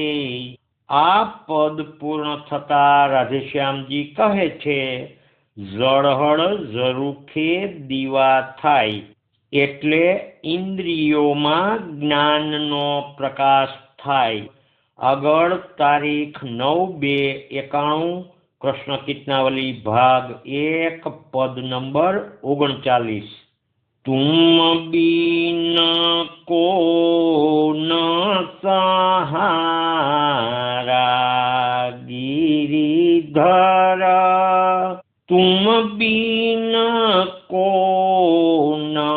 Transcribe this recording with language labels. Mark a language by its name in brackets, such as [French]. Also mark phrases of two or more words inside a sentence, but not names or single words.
[Gujarati] આ પદ પૂર્ણ થતા રાધેશ્યામજી કહે છે, ઝળહળ ઝરૂખે દીવા થાય એટલે ઇન્દ્રિયોમાં જ્ઞાનનો પ્રકાશ થાય। આગળ તારીખ 9/2/91 કૃષ્ણ કીર્તનાવલી ભાગ 1 પદ નંબર 39। [Hindi] तुम बिन को न सहारा गिरिधर, तुम बिन को न